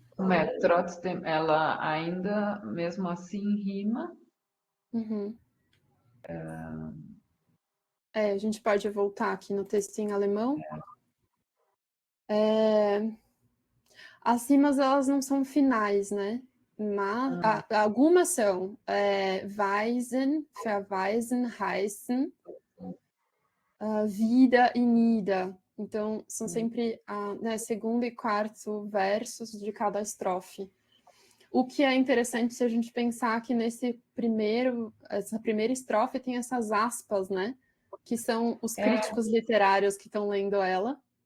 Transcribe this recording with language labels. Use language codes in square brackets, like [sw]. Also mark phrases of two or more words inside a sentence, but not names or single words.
[pt] Trotzdem, ela ainda, mesmo assim, rima. Uhum. A gente pode voltar aqui no texto em alemão. As rimas, elas não são finais, né? Mas algumas são. [de] Weisen, verweisen, heißen, wieder e nieder. [pt] Então, são sempre segundo e quarto versos de cada estrofe. O que é interessante se a gente pensar que essa primeira estrofe tem essas aspas, né? Que são os críticos literários que estão lendo ela.